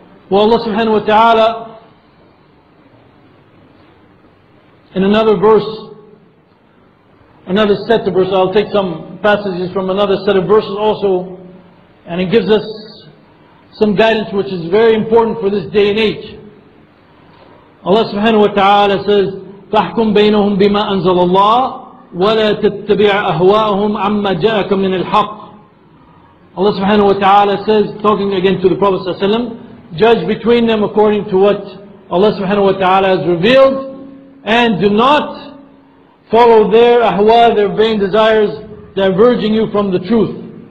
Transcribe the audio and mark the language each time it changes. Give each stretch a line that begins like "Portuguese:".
English: Well, Allah subhanahu wa ta'ala in another verse, another set of verses, I'll take some passages from another set of verses also, and it gives us some guidance which is very important for this day and age. Allah subhanahu wa ta'ala says,
Arabic: فَاحْكُمْ بَيْنَهُمْ بِمَا أَنزَلَ اللَّهِ وَلَا تَتَّبِعْ أَهْوَاءَهُمْ عَمَّا جَاءَكَ مِنَ الْحَقِّ.
English: Allah subhanahu wa ta'ala says, talking again to the Prophet sallallahu alaihi wasallam, judge between them according to what Allah subhanahu wa ta'ala has revealed, and do not follow their ahwa, their vain desires, diverging you from the truth.